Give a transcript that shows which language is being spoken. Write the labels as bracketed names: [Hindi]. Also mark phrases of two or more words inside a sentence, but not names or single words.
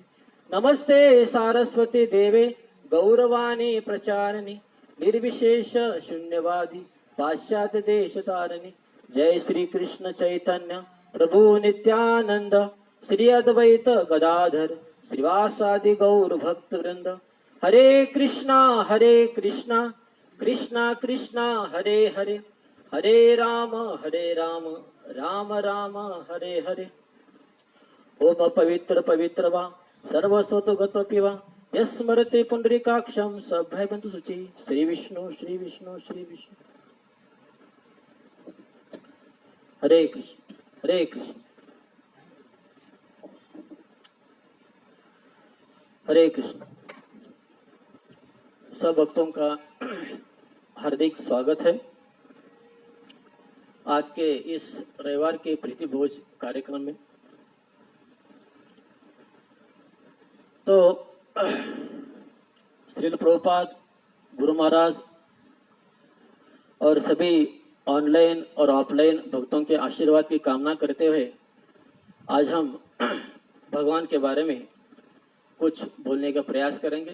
[Sanskrit] नमस्ते सारस्वती देवे गौरवाणी प्रचारिणि निर्विशेष शून्यवादी पाश्चात्य देशतारिणि। जय श्री कृष्ण चैतन्य प्रभु नित्यानंद श्री अद्वैत गदाधर श्रीवासादि गौर भक्त वृंद। हरे कृष्णा कृष्णा कृष्णा हरे हरे, हरे राम राम राम हरे हरे। ओम पवित्र पवित्र वा सर्वस्तोत्रगतोऽपि वा यस्मरते पुंडरीकाक्षं सभयबंधु शुचि। श्री विष्णु श्री विष्णु श्री विष्णु। हरे कृष्ण हरे कृष्ण हरे कृष्ण। [Hindi] सब भक्तों का हार्दिक स्वागत है आज के इस रविवार के प्रीति भोज कार्यक्रम में। तो श्रील प्रभुपाद, गुरु महाराज और सभी ऑनलाइन और ऑफलाइन भक्तों के आशीर्वाद की कामना करते हुए आज हम भगवान के बारे में कुछ बोलने का प्रयास करेंगे।